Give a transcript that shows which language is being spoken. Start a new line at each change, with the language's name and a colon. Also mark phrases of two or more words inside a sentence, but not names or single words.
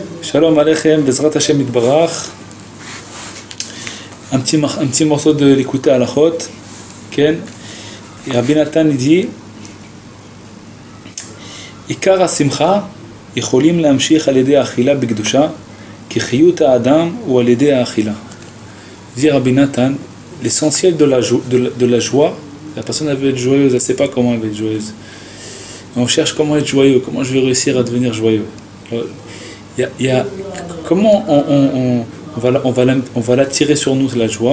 Hebrew: שלום עליכם, בעזרת השם יתברך.
French: Un petit morceau de l'écouter à la chôte.
Hebrew: Ken.
French: Et Rabbi Nathan dit
Hebrew: עיקר השמחה יכולים להמשיך על ידי האכילה בקדושה כי חיות האדם הוא על ידי האכילה.
French: Dit Rabbi Nathan, l'essentiel de la joie, la personne elle veut être joyeuse, elle ne sait pas comment elle va être joyeuse. On cherche comment être joyeux, comment je vais réussir à devenir joyeux. Comment on va l'attirer sur nous la joie.